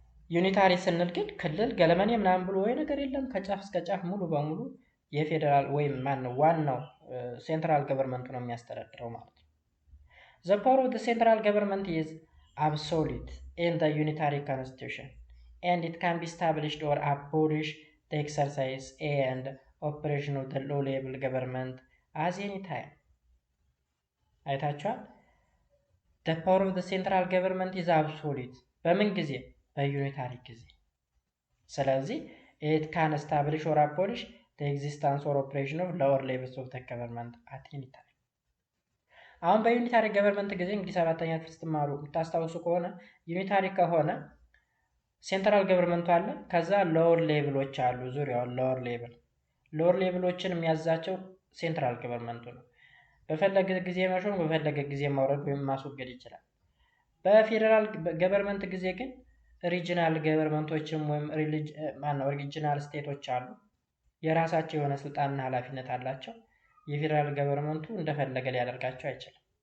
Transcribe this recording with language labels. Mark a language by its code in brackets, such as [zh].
[am] ዩኒታሪ ስንል ግን ክልል ገለመኔ ምናምን ብሎ ወይ ነገር የለም። ከጫፍ እስከ ጫፍ ሙሉ በሙሉ የፌዴራል ወይም ዋናው ሴንትራል ገቨርንመንቱ ነው የሚያስተዳድረው ማለት ነው። [en] The power of the central government is absolute in the unitary constitution and it can be established or abolished the exercise and operation of the low level government as any time. [am] አይታችኋል? [en] The power of the central government is absolute [am] በምን ጊዜ? በዩኒታሪ ጊዜ። ስለዚህ [en] it can establish or abolish the existence or operation of lower levels of the government at any time. [am] አሁን በዩኒታሪ ገቨርንመንት ጊዜ እንግዲህ ሰባተኛ ክፍል ስትማሩ የምታስታውሱ ከሆነ ዩኒታሪ ከሆነ ሴንትራል ገቨርንመንቱ አለ፣ ከዛ ሎወር ሌቭሎች አሉ። ዙሪያውን ሎወር ሌቭሎችን የሚያዛቸው ሴንትራል ገቨርንመንቱ ነው። በፈለገ ጊዜ መሾም፣ በፈለገ ጊዜ ማውረድ ወይም ማስወገድ ይችላል። በፌዴራል ገቨርንመንት ጊዜ ግን ሪጂናል ገቨርንመንቶችም ወይም ሪጂናል ስቴቶች አሉ። የራሳቸው የሆነ ስልጣንና ኃላፊነት አላቸው። የፌዴራል ገቨርንመንቱ እንደፈለገ ሊያደርጋቸው አይችልም።